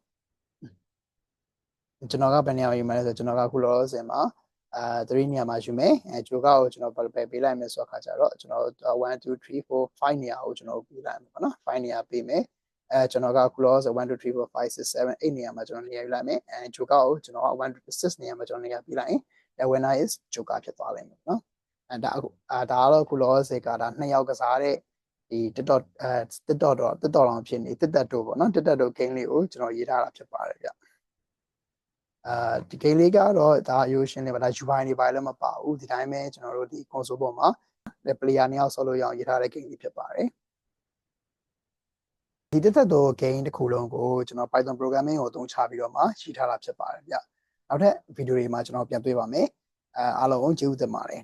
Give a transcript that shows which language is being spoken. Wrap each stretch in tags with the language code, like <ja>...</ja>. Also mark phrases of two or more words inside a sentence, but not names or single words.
<my>ဘယ်နေရာမှာယူမလဲဆိုကျွန်တော်ကခုလောဆယ်မှာ3နေရာမှာယူမယ် joker ကိုကျွန်တော်ပဲပေးလိုက်မယ်ဆိုတော့ခါကြတော့ကျွန်တော်1 2 3 4 5နေရာကိုကျွန်တော်ပေးလိုက် မယ်ပေါ့နော်5နေရာပေးမယ်ကျွန်တော်ကခုလောဆို1 2 3 4 5 6 7 8နေရာမှာကျွန်တော်နေရာယူလိုက်မယ်joker ကိုကျွန် တော်1 6နေရာမှာကျွန်တော်နေရာပေးလိုက်ရင်</my> <en>the winner is joker</en> <my>ဖြစ်သွားလိမ့်မယ်နော်ဒါကတော့ခုလော စေကဒါ2ယောက်ကစားတဲ့ဒီ TikTok တောင်ဖြစ်နေ TikTok တို့ပေါ့နော် TikTok တို့ game လေးကိုကျွန်တော်ရေးထားတာဖြစ်ပါတယ်ဗျဒီ game လေးကတော့ဒါအယိုးရှင်းနေပါဒါ UI တွေပါလည်းမပါဘူးဒီတိုင်းပဲကျွန်တော်တို့ဒီ console ပေါ်မှာ player 2ယောက်ဆော့လို့ရအောင်ရေးထားတဲ့ game လေးဖြစ်ပါတယ်ဒီတက်သက်တော့ game တစ်ခုလုံးကိုကျွန်တော်</my> <en>Python programming</en> <my>ကိုအသုံးချပြီးတော့မှရှိထားတာဖြစ်ပါတယ်ဗျနောက်ထပ်ဗီဒီယိုတွေမှာကျွန်တော်ပြန်တွေ့ပါမယ်အားလုံးကျေးဇူးတင်ပါတယ်</my>